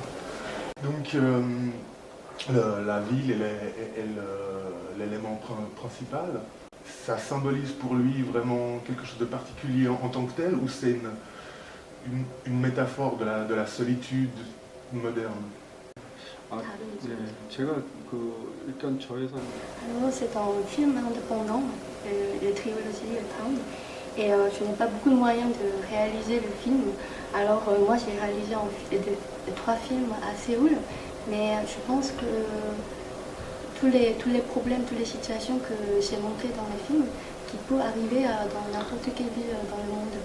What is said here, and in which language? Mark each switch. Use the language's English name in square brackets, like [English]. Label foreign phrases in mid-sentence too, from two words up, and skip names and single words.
[French] Donc, la ville est l'élément principal. Ça symbolise pour lui vraiment quelque chose de particulier en tant que tel, ou c'est une métaphore de la solitude moderne? [Korean] 네, 제가 일단 저에서 [French] Alors, c'est un film indépendant, le trilogie Town, et je n'ai pas beaucoup de moyens de réaliser le film. Alors, moi, j'ai réalisé trois films à Séoul, mais je pense que tous les problèmes, toutes les situations que j'ai montrées dans les films, qui peuvent arriver dans n'importe quelle ville dans le monde.